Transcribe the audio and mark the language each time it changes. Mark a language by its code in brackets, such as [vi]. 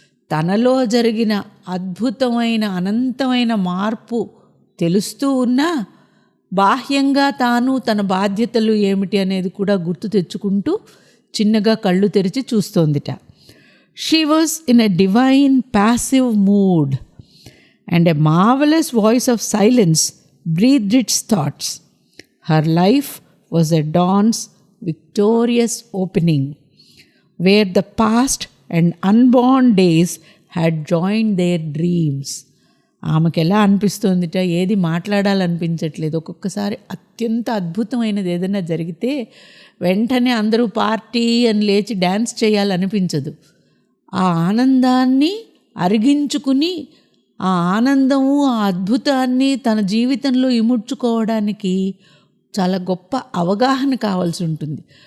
[te] తనలో జరిగిన అద్భుతమైన అనంతమైన మార్పు తెలుస్తూ ఉన్నా బాహ్యంగా తాను తన బాధ్యతలు ఏమిటి అనేది కూడా గుర్తు తెచ్చుకుంటూ చిన్నగా కళ్ళు తెరిచి చూస్తోందిట. [en] She was in a divine passive mood and a marvellous voice of silence breathed its thoughts. Her life was a dawn's victorious opening, where the past and unborn days had joined their dreams. [te] ఆమెకు ఎలా అనిపిస్తోందిట, ఏది మాట్లాడాలనిపించట్లేదు. ఒక్కొక్కసారి అత్యంత అద్భుతమైనది ఏదైనా జరిగితే వెంటనే అందరూ పార్టీ అని లేచి డ్యాన్స్ చేయాలనిపించదు. ఆ ఆనందాన్ని అరిగించుకుని ఆ ఆనందము ఆ అద్భుతాన్ని తన జీవితంలో ఇముడ్చుకోవడానికి చాలా గొప్ప అవగాహన కావాల్సి ఉంటుంది.